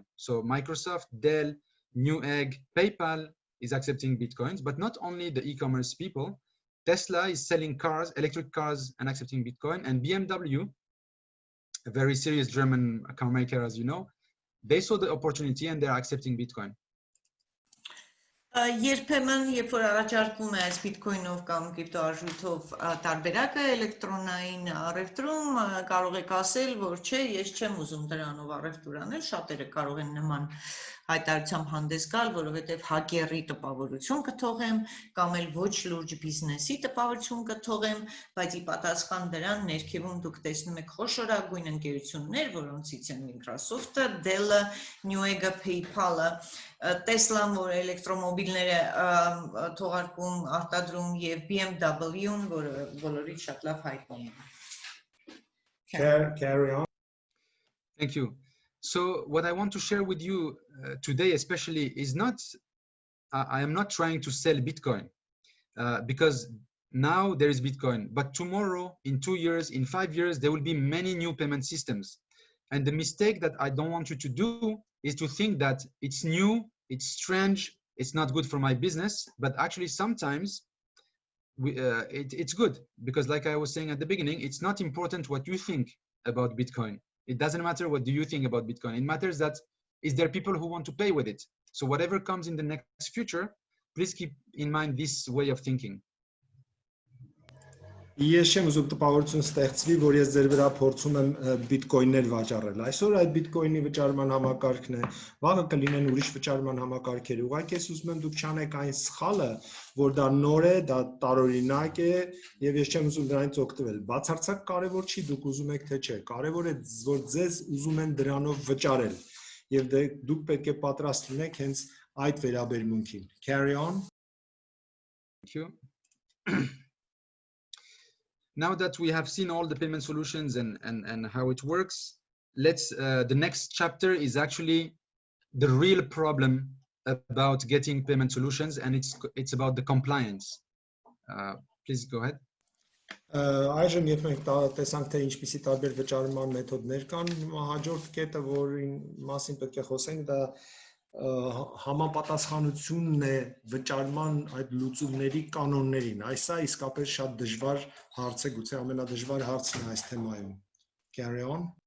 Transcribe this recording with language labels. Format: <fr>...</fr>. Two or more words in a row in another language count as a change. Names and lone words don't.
<en>So Microsoft, Dell, Newegg, PayPal is accepting Bitcoins, but not only the e-commerce people. Tesla is selling cars, electric cars, and accepting Bitcoin. And BMW, a very serious German car maker, as you know, they saw the opportunity and they're accepting Bitcoin.</en> <hy>Երբեմն, երբ որ առաջարկում է այս Bitcoin-ով կամ կրիպտոարժույթով տարբերակը էլեկտրոնային առևտրում, կարող եք ասել, որ չէ, ես չեմ ուզում դրանով առևտուր անել, շատերը կարող են նման հայտարարությամբ հանդես գալ, որովհետև հակերի տպավորություն կթողեմ կամ էլ ոչ լուրջ բիզնեսի տպավորություն կթողեմ, բայց ի պատասխան դրան ներքևում դուք տեսնում եք խոշորագույն ընկերություններ, որոնցից են Microsoft-ը, Dell-ը, Newegg-ը, PayPal-ը, Tesla-ն, որ էլեկտրոմոբիլներ է թողարկում, արտադրում եւ BMW-ն, որը բոլորից շատ լավ հայտնի է.</hy> <en>Carry on. Thank you. So what I want to share with you today, especially, is not, I am not trying to sell Bitcoin because now there is Bitcoin, but tomorrow, in 2 years, in 5 years, there will be many new payment systems. And the mistake that I don't want you to do is to think that it's new, it's strange, it's not good for my business, but actually sometimes it's good because like I was saying at the beginning, it's not important what you think about Bitcoin. It doesn't matter what do you think about Bitcoin. It matters that is there people who want to pay with it. So whatever comes in the next future, please keep in mind this way of thinking.</en> <hy>Ես չեմ ուզում տպավորություն ստեղծվի, որ ես ձեր վրա փորձում եմ բիտկոյններ վաճառել։ Այսօր այդ բիտկոյնի վճարման համակարգն է, վաղը կլինեն ուրիշ վճարման համակարգեր։ Ուղղակի ես ուզում եմ դուք չանեք այն սխալը, որ դա նոր է, դա տարօրինակ է, եւ ես չեմ ուզում դրանից օգտվել։ Բացարձակ կարևոր չի դուք ուզում եք թե չէ, կարևոր է որ ձեզ ուզում են դրանով վճարել, եւ դուք պետք է պատրաստ լինեք հենց այդ վերաբերմունքին։</hy> <en>Carry on. Thank you. Now that we have seen all the payment solutions and how it works, let's the next chapter is actually the real problem about getting payment solutions, and it's about the compliance. Please go ahead.</en> <hy>Այժմ երբ մենք տեսանք թե ինչպիսի տարբեր վճարման մեթոդներ կան, հաջորդ կետը, որին մասին պետք է խոսենք, դա համապատասխանությունն է վճարման այդ լուծումների կանոններին։ Այսա իսկապես շատ դժվար հարց է, գուցե ամենադժվար հարցն է այս թեմայում։</hy> <en>Carry on.</en>